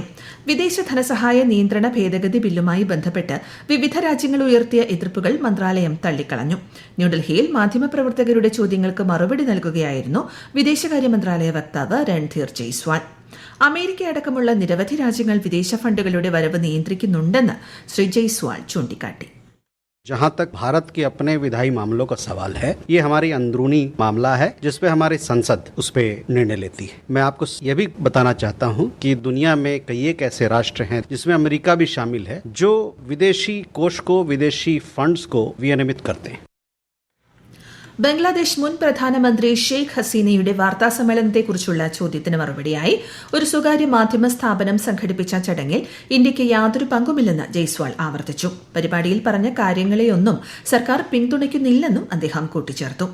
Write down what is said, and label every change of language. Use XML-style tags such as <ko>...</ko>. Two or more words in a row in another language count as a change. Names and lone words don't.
<ml>വിദേശ ധനസഹായ നിയന്ത്രണ ഭേദഗതി ബില്ലുമായി ബന്ധപ്പെട്ട് വിവിധ രാജ്യങ്ങൾ ഉയർത്തിയ എതിർപ്പുകൾ മന്ത്രാലയം തള്ളിക്കളഞ്ഞു. ന്യൂഡൽഹിയിൽ മാധ്യമപ്രവർത്തകരുടെ ചോദ്യങ്ങൾക്ക് മറുപടി നൽകുകയായിരുന്നു വിദേശകാര്യ മന്ത്രാലയ വക്താവ് രൺധീർ ജയ്സ്വാൾ. അമേരിക്കയടക്കമുള്ള നിരവധി രാജ്യങ്ങൾ വിദേശ ഫണ്ടുകളുടെ വരവ് നിയന്ത്രിക്കുന്നുണ്ടെന്ന് ശ്രീ ജയ്സ്വാൾ ചൂണ്ടിക്കാട്ടി.</ml> <hi>जहाँ तक भारत के अपने विधायी मामलों का सवाल है, ये हमारी अंदरूनी मामला है जिसपे हमारी संसद उस पे निर्णय लेती है. मैं आपको ये भी बताना चाहता हूँ कि दुनिया में कई एक ऐसे राष्ट्र हैं जिसमें अमेरिका भी शामिल है जो विदेशी कोष को, विदेशी फंड्स को विनियमित करते हैं.</hi> <ml>ബംഗ്ലാദേശ് മുൻ പ്രധാനമന്ത്രി ഷെയ്ഖ് ഹസീനയുടെ വാർത്താസമ്മേളനത്തെക്കുറിച്ചുള്ള ചോദ്യത്തിന് മറുപടിയായി ഒരു സ്വകാര്യ മാധ്യമ സ്ഥാപനം സംഘടിപ്പിച്ച ചടങ്ങിൽ ഇന്ത്യയ്ക്ക് യാതൊരു പങ്കുമില്ലെന്ന് ജയ്സ്വാൾ ആവർത്തിച്ചു. പരിപാടിയിൽ പറഞ്ഞ കാര്യങ്ങളെയൊന്നും സർക്കാർ പിന്തുണയ്ക്കുന്നില്ലെന്നും അദ്ദേഹം കൂട്ടിച്ചേർത്തു.</ml>